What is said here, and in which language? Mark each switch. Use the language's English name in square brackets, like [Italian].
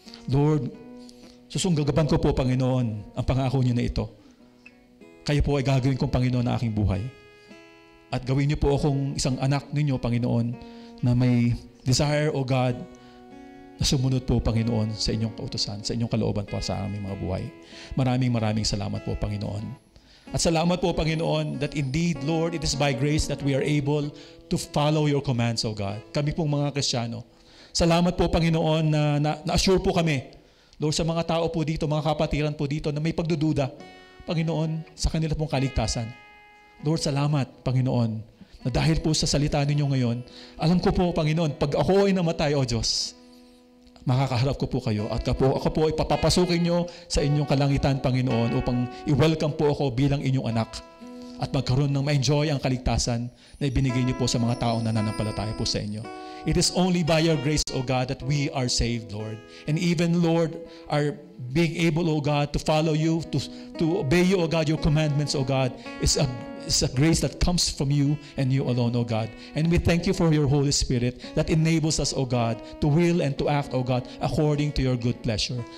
[Filipino] Lord, susunggagaban ko po, Panginoon, ang pangako niyo na ito. Kayo po ay gagawin kong Panginoon na aking buhay. At gawin niyo po akong isang anak ninyo, Panginoon, na may desire, O God, na sumunod po, Panginoon, sa inyong kautusan, sa inyong kalooban po sa aming mga buhay. Maraming salamat po, Panginoon. At salamat po, Panginoon, [English] that indeed, Lord, it is by grace that we are able to follow your commands, O God. [Filipino] Kami pong mga Kristiyano. Salamat po, Panginoon, na-assure po kami, Lord, sa mga tao po dito, mga kapatiran po dito, na may pagdududa, Panginoon, sa kanila pong kaligtasan. Lord, salamat, Panginoon, na dahil po sa salita ninyo ngayon, alam ko po, Panginoon, pag ako ay namatay, O Diyos, makakaharap ko po kayo at ako po ay papapasukin nyo sa inyong kalangitan, Panginoon, upang i-welcome po ako bilang inyong anak at magkaroon ng ma-enjoy ang kaligtasan na ibinigay niyo po sa mga taong nananampalataya po sa inyo. [English] It is only by your grace, O God, that we are saved, Lord. And even, Lord, are being able, O God, to follow you, to obey you, O God, your commandments, O God, is a grace that comes from you and you alone, O God. And we thank you for your Holy Spirit that enables us, O God, to will and to act, O God, according to your good pleasure.